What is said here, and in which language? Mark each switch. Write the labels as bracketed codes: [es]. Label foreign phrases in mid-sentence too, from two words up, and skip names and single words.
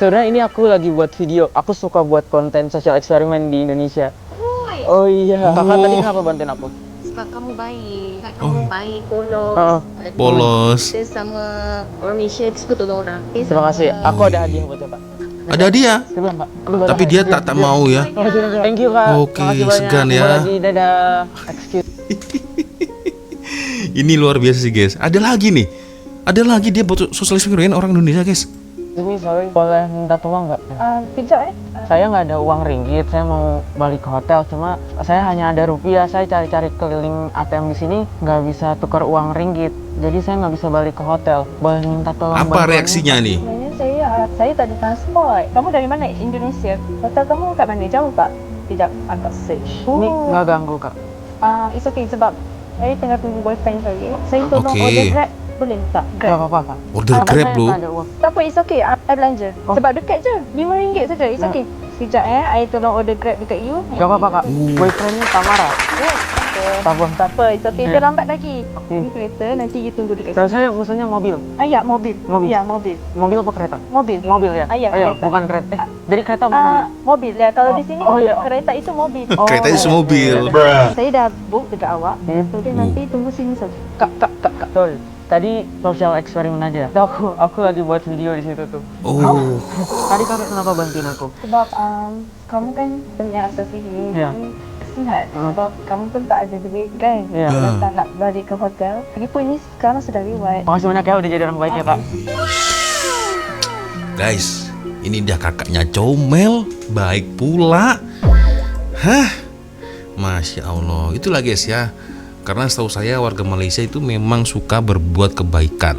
[id] Sebenarnya ini aku lagi buat video. Aku suka buat konten sosial eksperimen di Indonesia. Oh iya. Kakak tadi kenapa bantuin aku? [ms] Sebab kamu baik. Kamu baik, tolong. Polos. Kita sama orang Malaysia suka tolong orang. Okay, [id] Terima kasih. Aku ada hadiah buat Pak. [ms] Ada dia. Sebelum Pak. Tapi dia tak mau ya. [en] Thank you kak. [id] Oke, Makasih banyak. [ms] segan ya. [id] Jumpa lagi. Dadah. Excuse. Ini luar biasa sih guys. Ada lagi nih. Ada lagi dia buat sosial eksperimen orang Indonesia guys. Ini sorry. Boleh minta tolong nggak? Tidak Saya nggak ada uang ringgit. Saya mau balik ke hotel. Cuma saya hanya ada rupiah. Saya cari-cari keliling ATM di sini nggak bisa tukar uang ringgit. Jadi saya nggak bisa balik ke hotel. Boleh minta tolong? Apa bantuannya? reaksinya nih? [ms] Saya tak ada transport. Kamu dari mana? Indonesia. Hotel kamu kat mana? Jauh tak? Tidak, agak search. [id] Ini nggak ganggu kak. [en] It's okay [ms] sebab saya tengah tunggu boyfriend saya. Saya tolong Okay. order Grab. Boleh tak? [id] Nggak apa-apa kak. Order Saya Grab lo. tak ada uang. [ms] Tak apa, [en] it's okay. [ms] I belanja. Oh. Sebab dekat je. RM5 saja. [en] It's okay. [ms] Sekejap I tolong order Grab dekat you. [id] Nggak apa-apa kak. [ms] Boyfriendnya tak marah. Tak apa. Tak apa, [en] it's okay. [ms] Dia lambat lagi. Okay. Ini kereta, nanti you tunggu dekat [id] Kalau saya maksudnya mobil. Ya, mobil. Mobil. Ya, mobil. Mobil apa kereta? Mobil. Mobil ya? Ya, Ayo, kereta. bukan kereta. Jadi kereta bukan mobil. [ms] Mobil. Ya, kalau di sini [id] Oh, iya. [ms] kereta itu mobil. Kereta itu semobil. Saya dah book dekat awak. So, dia nanti tunggu sini saja. [id] Kak. Sorry. Tadi sosial eksperimen aja. Aku lagi buat video di situ tuh. Oh. Tadi kakak kenapa bantuin aku? [ms] Sebab kamu kan punya asal sini. Ya. Sihat. Sebab kamu pun tak ada duit kan. Ya. Kalau tak nak balik ke hotel. Lagipun ini sekarang sudah reward. [id] Makasih banyak ya udah jadi orang baik ya kak. Guys, ini dia kakaknya comel, baik pula. [ar] ما شاء الله. [id] Itulah guys ya. Karena setahu saya warga Malaysia itu memang suka berbuat kebaikan.